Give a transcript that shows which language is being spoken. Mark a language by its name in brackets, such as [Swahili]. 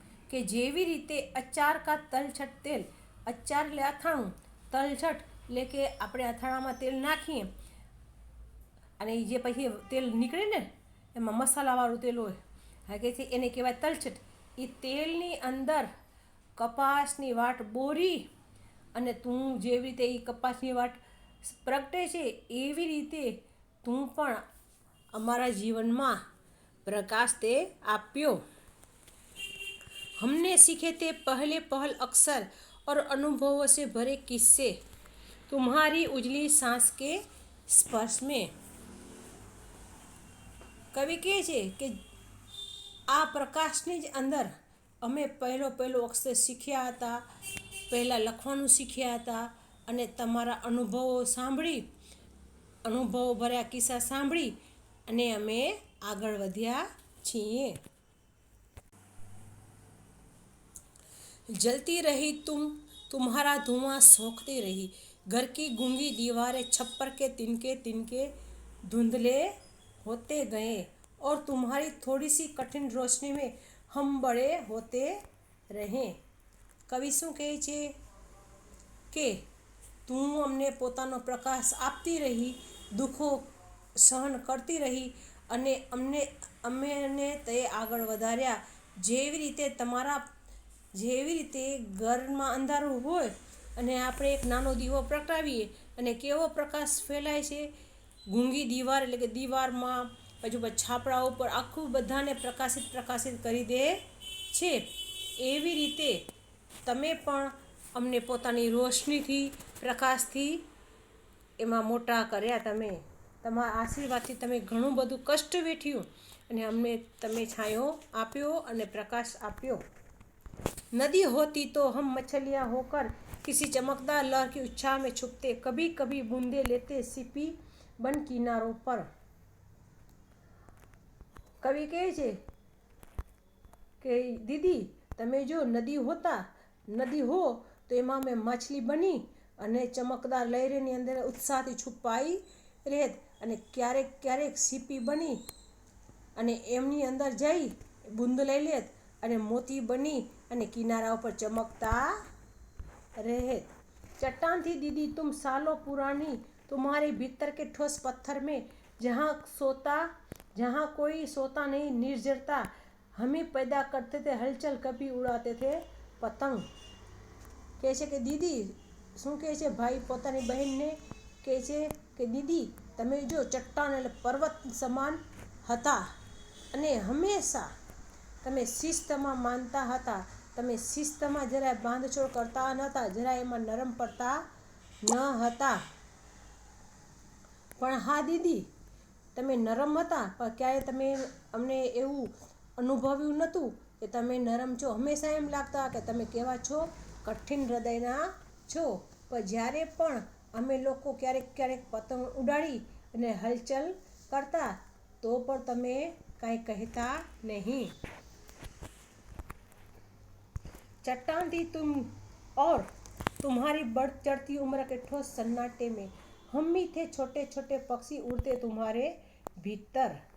[Gujarati] કે જેવી રીતે [Hindi] અચાર કા તલછટ તેલ, [Gujarati] અચાર એટલે અથાણું, તલછટ એટલે કે આપણે અથાણામાં તેલ નાખીએ અને એ જે પછી તેલ નીકળે ને એમાં મસાલાવાળું તેલ હોય, હા કે છે એને કહેવાય તલછટ. એ તેલની અંદર કપાસની વાટ બોરી અને તું જેવી રીતે એ કપાસની વાટ પ્રગટે છે એવી રીતે તું પણ અમારા જીવનમાં પ્રકાશ તે આપ્યો. [Hindi] हमने सीखे थे पहले पहल अक्सर और अनुभवों से भरे किस्से तुम्हारी उजली सांस के स्पर्श में. [Gujarati] કવિ કહે છે કે આ પ્રકાશની જ અંદર અમે પહેલો અક્ષર શીખ્યા હતા, પહેલાં લખવાનું શીખ્યા હતા અને તમારા અનુભવો ભર્યા કિસ્સા સાંભળી અને અમે આગળ વધ્યા છીએ. [Hindi] जलती रही तुम्हारा धुआं सोखती रही, घर की गूंगी दीवारें छप्पर के तिनके धुंधले होते गए और तुम्हारी थोड़ी सी कठिन रोशनी में हम बड़े होते रहे. [Gujarati] કવિ શું કહે છે કે તું અમને પોતાનો પ્રકાશ આપતી રહી, દુઃખો સહન કરતી રહી અને અમે તે આગળ વધાર્યા. જેવી રીતે ઘરમાં અંધારું હોય અને આપણે એક નાનો દીવો પ્રગટાવીએ અને કેવો પ્રકાશ ફેલાય છે, [Hindi] ગૂંગી દીવાર [Gujarati] એટલે કે દીવારમાં પછી છાપડા ઉપર આખું બધાને પ્રકાશિત કરી દે છે. એવી રીતે તમે પણ અમને પોતાની રોશનીથી, પ્રકાશથી એમાં મોટા કર્યા. તમારા આશીર્વાદથી તમે ઘણું બધું કષ્ટ વેઠ્યું અને અમને તમે છાંયો આપ્યો અને પ્રકાશ આપ્યો. [Hindi] नदी होती तो हम मछलियाँ होकर किसी चमकदार लहर की उच्छाह में छुपते, कभी कभी बूंदे लेते सीपी बन किनारों पर. [Gujarati] કવિ કહે છે કે દીદી તમે જો નદી હો તો એમાં મેં માછલી બની અને ચમકદાર લહેરની અંદર ઉત્સાહથી છુપાઈ રહેત અને ક્યારેક સીપી બની અને એમની અંદર જઈ બૂંદ લઈ લેત અને મોતી બની અને किनारा पर चमकता रहे. [Hindi] चट्टान थी दीदी तुम सालों पुरानी, तुम्हारे भीतर के ठोस पत्थर में जहाँ कोई सोता नहीं निर्जरता, हमें पैदा करते थे हलचल, कभी उड़ाते थे पतंग. [Gujarati] કહે છે કે દીદી શું કહે છે ભાઈ પોતાની બહેનને કહે છે કે દીદી તમે જો ચટ્ટાન એટલે પર્વત સમાન હતા અને હંમેશા તમે શિસ્તમાં માનતા હતા, તમે શિસ્તમાં જરાય બાંધછોડ કરતા નહોતા, જરાય એમાં નરમ પડતા ન હતા. પણ હા દીદી તમે નરમ હતા પણ ક્યારેય તમે અમને એવું અનુભવ્યું નહોતું કે તમે નરમ છો. હંમેશા એમ લાગતા કે તમે કેવા છો, કઠિન હૃદયના છો. પણ જ્યારે પણ અમે લોકો ક્યારેક પતંગ ઉડાડી અને હલચલ કરતા તો પણ તમે કાંઈ કહેતા નહીં. [Hindi] चट्टान थी तुम और तुम्हारी बढ़ चढ़ती उम्र के ठोस सन्नाटे में हम ही थे छोटे छोटे पक्षी उड़ते तुम्हारे भीतर.